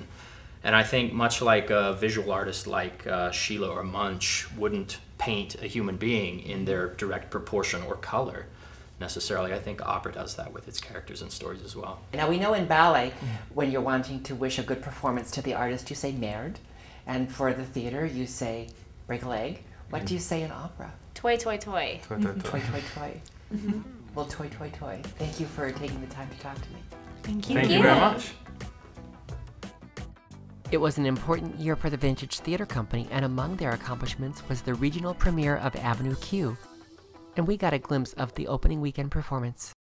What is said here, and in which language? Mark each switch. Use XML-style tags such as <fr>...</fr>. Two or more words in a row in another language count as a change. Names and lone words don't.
<en>And I think much like a visual artist like Sheila or Munch wouldn't paint a human being in their direct proportion or color necessarily, I think opera does that with its characters and stories as well. Now we know in ballet, when you're wanting to wish a good performance to the artist, you say merde, and for the theater you say break a leg. What do you say in opera?</en> <de>Toy, toy, toy. Toy, toy, toy. Toy, toy, toy. Well, toy, toy, toy.</de> <en>Thank you for taking the time to talk to me. Thank you. Thank you very much. It was an important year for the Vintage Theater Company, and among their accomplishments was the regional premiere of Avenue Q. And we got a glimpse of the opening weekend performance.</en>